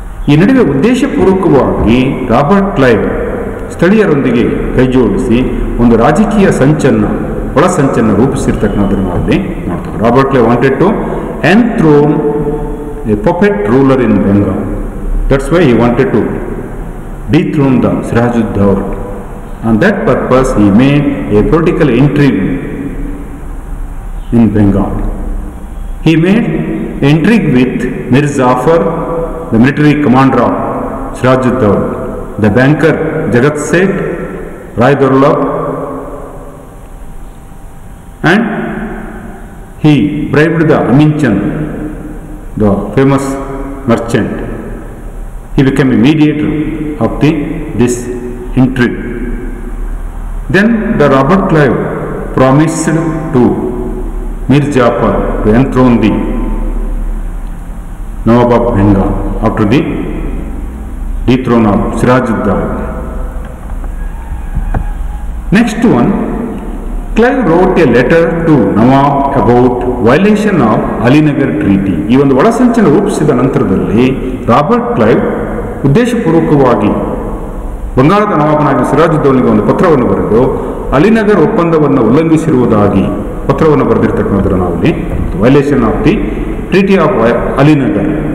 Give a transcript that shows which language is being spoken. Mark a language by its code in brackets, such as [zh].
[kn] ಈ ನಡುವೆ ಉದ್ದೇಶಪೂರ್ವಕವಾಗಿ ರಾಬರ್ಟ್ ಕ್ಲೈವ್ ಸ್ಥಳೀಯರೊಂದಿಗೆ ಕೈಜೋಡಿಸಿ ಒಂದು ರಾಜಕೀಯ ಒಳ ಸಂಚನ್ನು ರೂಪಿಸಿರ್ತಕ್ಕಂಥದ್ದನ್ನು ನಾವಲ್ಲಿ ನೋಡ್ತೇವೆ. [en] Robert Clive wanted to enthrone a puppet ruler in Bengal. That's why he wanted to dethrone the Sirajuddaulah. On that purpose, he made a political intrigue in Bengal. He made intrigue with Mir Jafar, the military commander of Sirajuddaulah, the banker Jagat Seth, Rai Durlab, and he bribed the Amin Chand, the famous merchant. He became a mediator of this intrigue. Then the Robert Clive promised to Mir Jafar to enthrone the Nawab of Bengal after the dethrone of Sirajuddaulah. Next one, Clive wrote a letter to Nawab about violation of Alinagar Treaty. [kn] ಈ ಒಂದು ಒಳಸಂಚನ ರೂಪಿಸಿದ ನಂತರದಲ್ಲಿ Robert Clive ಉದ್ದೇಶಪೂರ್ವಕವಾಗಿ ಬಂಗಾಳದ ನವಾಬನಾಗಿ ಸಿರಾಜುದ್ದೌಲನಿಗೆ ಒಂದು ಪತ್ರವನ್ನು ಬರೆದು ಅಲಿನಗರ್ ಒಪ್ಪಂದವನ್ನು ಉಲ್ಲಂಘಿಸಿರುವುದಾಗಿ ಪತ್ರವನ್ನು ಬರೆದಿರ್ತಕ್ಕಂಥದ್ದು ನಾವಲ್ಲಿ [en] Violation of the treaty of Alinagar.